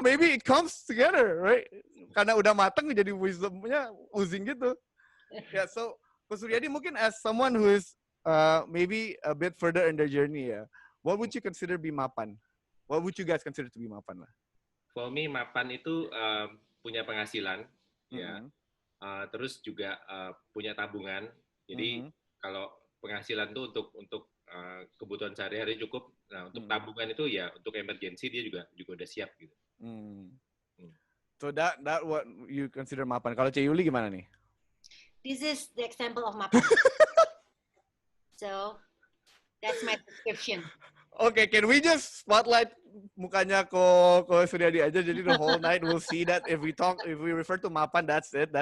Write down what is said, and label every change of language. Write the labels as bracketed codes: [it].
[en] Maybe it comes together, right? [id] Karena udah mateng jadi wisdomnya oozing gitu. [en] Yeah. So Ko Suryadi mungkin as someone who is maybe a bit further in their journey, ya, what would you consider be mapan? What would you guys consider to be [id] mapan lah? [en] For me, [id] mapan itu punya penghasilan, ya. Terus juga punya tabungan. Jadi kalau penghasilan tuh untuk kebutuhan sehari-hari cukup. Nah, untuk tabungan itu ya untuk emergency dia juga udah siap gitu. [en] So that what you consider mapan. [id] Kalau Cik Yuli gimana nih? [en] This is the example of mapan. So that's my description. Okay, can we just spotlight mukanya Ko Suryadi aja? Jadi the whole night we'll see that if we refer to mapan, that's it.